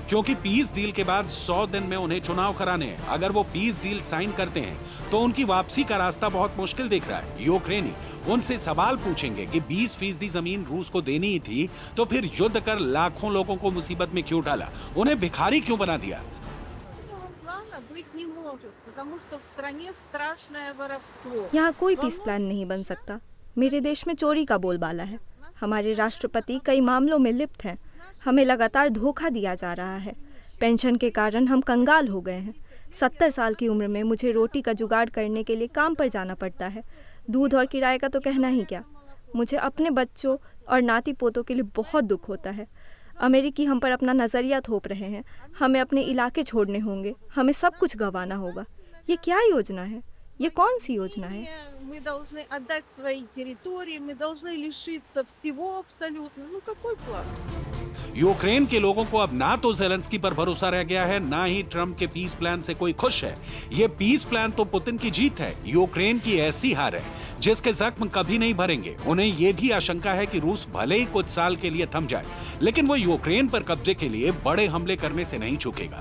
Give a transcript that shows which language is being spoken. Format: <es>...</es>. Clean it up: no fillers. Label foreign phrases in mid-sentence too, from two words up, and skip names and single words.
<hi>क्योंकि</hi> <en>peace deal</en> <hi>के बाद 100 दिन में उन्हें चुनाव कराने हैं। अगर वो</hi> <en>peace deal</en> <hi>साइन करते हैं तो उनकी वापसी का रास्ता बहुत मुश्किल दिख रहा है। यूक्रेनी उनसे सवाल पूछेंगे कि 20% जमीन रूस को देनी ही थी तो फिर युद्ध कर लाखों लोगों को मुसीबत में क्यों डाला, उन्हें भिखारी क्यों बना दिया।</hi> <ru>Быть не может, потому что в стране страшное воровство.</ru> <hi>यहाँ कोई</hi> <en>peace plan</en> <hi>नहीं बन सकता। मेरे देश में चोरी का बोलबाला है। हमारे राष्ट्रपति कई मामलों में लिप्त हैं। हमें लगातार धोखा दिया जा रहा है। पेंशन के कारण हम कंगाल हो गए हैं। 70 साल की उम्र में मुझे रोटी का जुगाड़ करने के लिए काम पर जाना पड़ता है। दूध और किराए का तो कहना ही क्या। मुझे अपने बच्चों और नाती पोतों के लिए बहुत दुख होता है। अमेरिकी हम पर अपना नज़रिया थोप रहे हैं। हमें अपने इलाके छोड़ने होंगे। हमें सब कुछ गंवाना होगा। ये क्या योजना है? ये कौन सी योजना है?</hi> <ru>Мы должны отдать свои территории, мы должны лишиться всего абсолютно. Ну какой план?</ru> <hi>यूक्रेन के लोगों को अब ना तो ज़ेलेंस्की पर भरोसा रह गया है, ना ही ट्रंप के</hi> <en>peace plan</en> <hi>से कोई खुश है। ये</hi> <en>peace plan</en> <hi>तो पुतिन की जीत है, यूक्रेन की ऐसी हार है जिसके जख्म कभी नहीं भरेंगे। उन्हें ये भी आशंका है कि रूस भले ही कुछ साल के लिए थम जाए, लेकिन वो यूक्रेन पर कब्जे के लिए बड़े हमले करने से नहीं चूकेगा।</hi>